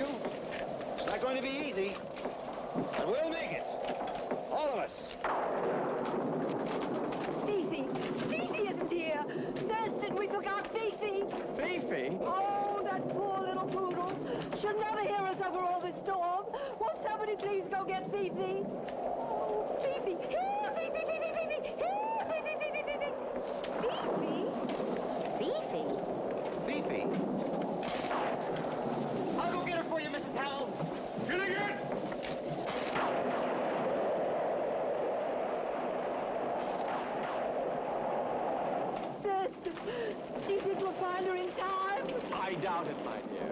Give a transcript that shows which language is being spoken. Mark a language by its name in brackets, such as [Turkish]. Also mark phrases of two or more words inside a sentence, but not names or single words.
[English] It's not going to be easy, but we'll make it. All of us. Fifi! Fifi isn't here! Thurston, we forgot Fifi! Fifi? Oh, that poor little poodle. She'll never hear us over all this storm. Won't somebody please go get Fifi? Oh, Fifi! Here, Fifi, Fifi, Fifi! Here, Fifi, Fifi, Fifi! Fifi? Fifi? Fifi? I'll go get her for you, Mrs. Howell. Gilligan! Thurston, do you think we'll find her in time? I doubt it, my dear.